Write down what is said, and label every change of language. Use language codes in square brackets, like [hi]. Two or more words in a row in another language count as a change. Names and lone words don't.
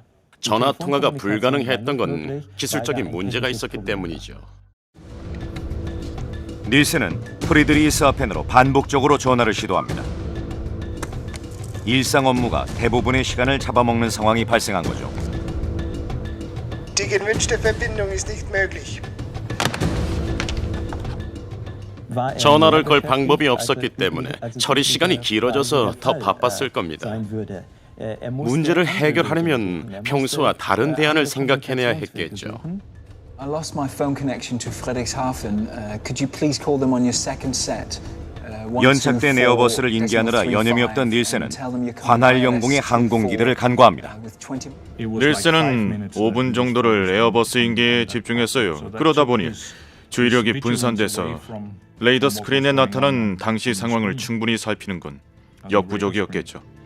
[ko] 전화 통화가 불가능했던 건 기술적인 문제가 있었기 때문이죠. 닐센은 프리드리히스 하펜으로 반복적으로 전화를 시도합니다. 일상 업무가 대부분의 시간을 잡아먹는 상황이 발생한 거죠. [de] Die gewünschte Verbindung ist nicht möglich. [ko] 전화를 걸 방법이 없었기 때문에 처리 시간이 길어져서 더 바빴을 겁니다. 문제를 해결하려면 평소와 다른 대안을 생각해내야 했겠죠. [en] I lost my phone connection to Frederikshavn. Could you please call them on your second set? [ko] 연착된 에어버스를 인계하느라 여념이 없던 닐센은 관할 영공의 항공기들을 간과합니다. 닐센은 5분 정도를 에어버스 인계에 집중했어요. 그러다 보니 주의력이 분산돼서 레이더 스크린에 나타난 당시 상황을 충분히 살피는 건 역부족이었겠죠.